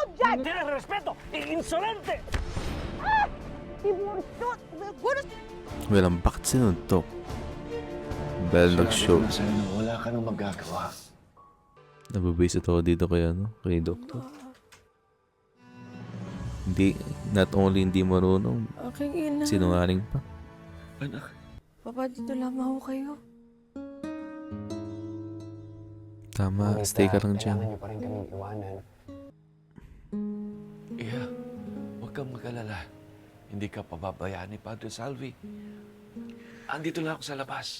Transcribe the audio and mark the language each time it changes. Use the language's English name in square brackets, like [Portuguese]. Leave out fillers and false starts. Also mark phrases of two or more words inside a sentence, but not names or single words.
[Spanish] Tienes respeto, insolente! [Filipino] Well, bakit sinuntok? Dahil nag-show. Wala ka nang magagawa. Nababisit ako dito kay Doktor. Hindi, [English] not only [Filipino] hindi marunong, Okay na. sinungaling pa. Anak, Papa, dito lamang ako kayo. Tama, stay ka lang dyan. Kailangan niyo pa rin kaming iwanan. Iya, huwag kang mag-alala. Hindi ka pababayaan ni Padre Salvi. Andito lang ako sa labas.